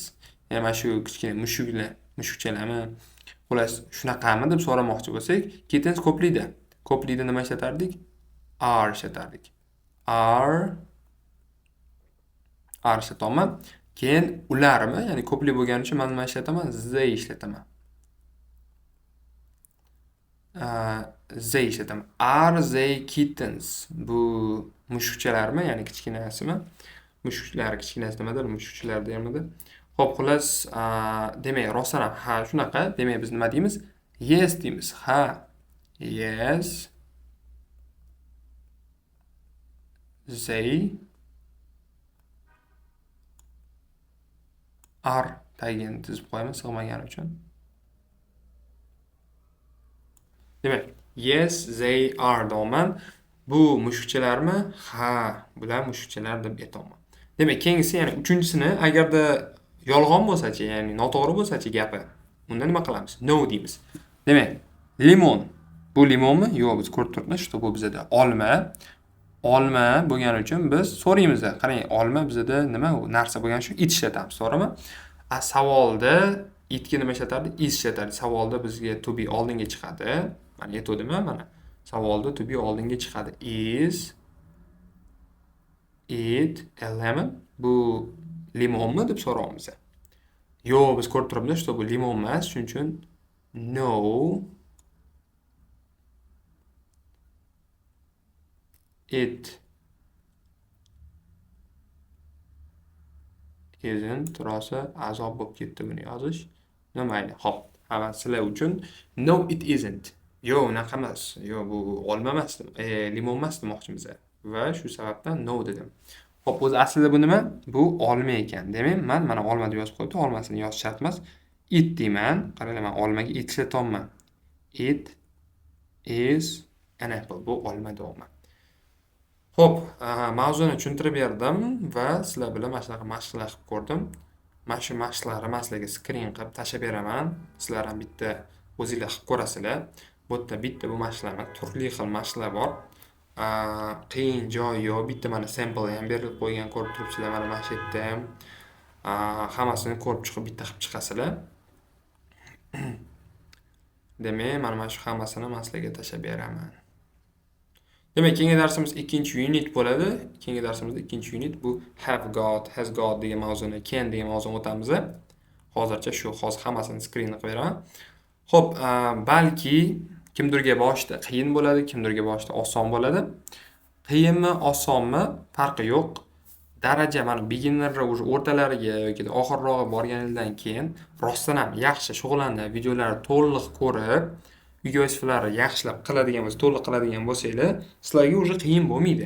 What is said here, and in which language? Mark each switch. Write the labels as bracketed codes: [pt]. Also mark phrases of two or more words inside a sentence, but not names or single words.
[uz] Ya'ni mana shu kichkina mushuklar, mushukchalarmi? Xullas, shunaqami deb so'ramoqchi bo'lsak, kittens ko'plikda. Ko'plikda nima ishlatardik? Are ishlatardik. Are ishlataman. Keyin ularmi? Ya'ni ko'plik bo'lgani uchun men nima ishlataman? They ishlataman. They ishlataman. [en] Are they kittens? [uz] Bu mushukchalarmi? Ya'ni kichkinasimi? Mushuklar kichkinasi nimadir? Mushukchalar deyiladi. Xo'p, xullas, demak, rostdan ham ha shunaqa. Demak, biz nima deymiz? Yes deymiz. Ha. [en] Yes. They are [uz] tagini tizib qo'yamiz sig'magani uchun. Demak, [en] yes, they are deyman. [uz] Bu mushukchalarmi? Ha, bular mushukchalar deb aytaman. Demak, keyingisi, ya'ni 3-chisini agarda yolg'on bo'lsa-chi, ya'ni noto'g'ri bo'lsa-chi gapi, unda nima qilamiz? No deymiz. Demak, limon. Bu limonmi? Yo'q, biz ko'rib turibmiz, shu bu bizada olma. Olma bo'lgani uchun biz so'raymiz. Qarang, olma bizada nima u narsa bo'lgani uchun it ishlatamiz, to'g'rimi? Savolda itga nima ishlatardik? Is ishlatardik. Savolda bizga [en] to be [uz] oldinga chiqadi. Mana aytdim, mana. Savolda [en] to be [uz] oldinga chiqadi. [en] Is it a lemon? [uz] Bu limonmi deb so'raymiz. Yo'q, biz ko'rib turibmiz, bu limon emas, shuning uchun [en] no it isn't. [uz] Rosa azob bo'lib ketdi buni yozish. Mayli, xo'p. Hamma sizlar uchun [en] no it isn't. [uz] Yo'q, unaqa emas. Yo'q, bu olma emas, limon emas demoqchimiz. Va shu sababdan no dedim. Xo'p, o'zi aslida bu nima? Bu olma ekan. Demak, men mana olma deb yozib qo'yibdi. Olmasini yozish shart emas. It deyman. Qaranglar, men olmaga it ishlatyapman. [en] It is an apple. [uz] Bu olma deyapman. Xo'p, mavzuni tushuntirib berdim va sizlar bilan mana shunaqa mashqlar qilib ko'rdim. Mana shu mashqlarni man sizlarga skrin qilib tashlab beraman. Sizlar ham bitta o'zinglar qilib ko'rasizlar. Bu yerda bitta bu mashqlar emas, turli xil mashqlar bor. Qiyin joyi yo'q. Bitta mana sample ham berilib qo'ygan, ko'rib turibsizlar. Mana shu yerda ham hammasini ko'rib chiqib bitta qilib chiqasizlar. Demak, mana shu hammasini man sizlarga tashlab beraman. Demak, keyingi darsimiz ikkinchi unit bo'ladi. Keyingi darsimizda ikkinchi unit bu [en] have got, has got [uz] degan mavzuni, can degan mavzuni o'tamiz. Hozircha shu, hozir hammasini skrinni qilib beraman. Xo'p, balki kimdirga boshida qiyin bo'ladi, kimdirga boshida oson bo'ladi. Qiyinmi, osonmi farqi yo'q. Daraja mana beginnerlar уже o'rtalariga yoki oxirrog'i borganingizdan keyin rostdan ham yaxshi shug'ullanib, videolarni to'liq ko'rib, uyga vazifalarini yaxshilab qiladigan bo'lsa, to'liq qiladigan bo'lsanglar, sizlarga уже qiyin bo'lmaydi.